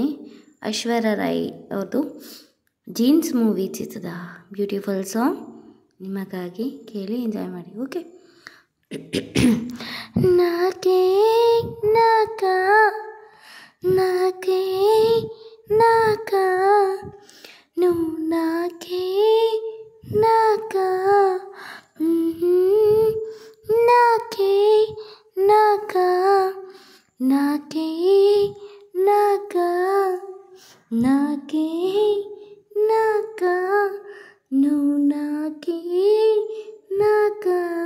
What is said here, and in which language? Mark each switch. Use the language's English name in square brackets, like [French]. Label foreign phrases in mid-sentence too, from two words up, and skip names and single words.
[Kannada] ಐಶ್ವರ್ಯ ರಾಯ್ ಅವ್ರದ್ದು ಜೀನ್ಸ್ ಮೂವಿ ಚಿತ್ರದ ಬ್ಯೂಟಿಫುಲ್ ಸಾಂಗ್ ನಿಮಗಾಗಿ. ಕೇಳಿ ಎಂಜಾಯ್ ಮಾಡಿ. ಓಕೆ. [Telugu] నాకే నాకా నాకే నాకా నువ్వు నాకే నాకా నాకే నాకా నాకే నాకా నాకే నాకా నువ్వు నాకే నాకా